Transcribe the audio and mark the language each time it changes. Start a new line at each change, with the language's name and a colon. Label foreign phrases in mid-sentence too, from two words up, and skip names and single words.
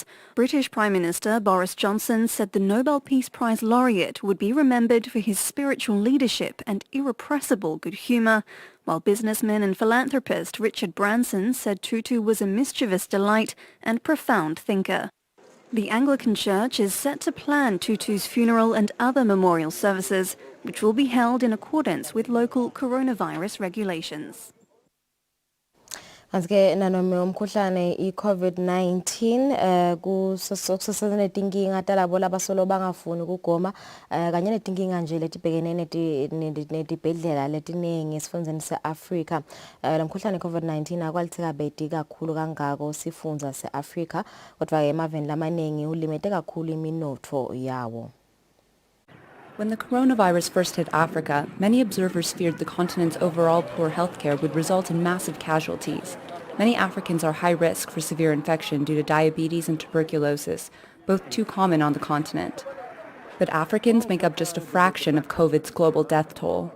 English: British Prime Minister Boris Johnson said the Nobel Peace Prize laureate would be remembered for his spiritual leadership and irrepressible good humor, while businessman and philanthropist Richard Branson said Tutu was a mischievous delight and profound thinker. The Anglican Church is set to plan Tutu's funeral and other memorial services, which will be held in accordance with local coronavirus regulations.
Swati: Kanti-ke nanome umkhuhlane i-COVID-19 kusasene netinkinga talabo labasolo bangafuni ukugoma kanye netinkinga nje letibhekene netibhedlela letiningi esifundeni se-Afrika. Lo mkhuhlane i-COVID-19 akwalithika bedi kakhulu kangako sifundza se-Afrika kodwa-ke emaveni lamaningi ulimete kakhulu iminotfo yawo.
English: When the coronavirus first hit Africa, many observers feared the continent's overall poor healthcare would result in massive casualties. Many Africans are high risk for severe infection due to diabetes and tuberculosis, both too common on the continent. But Africans make up just a fraction of COVID's global death toll.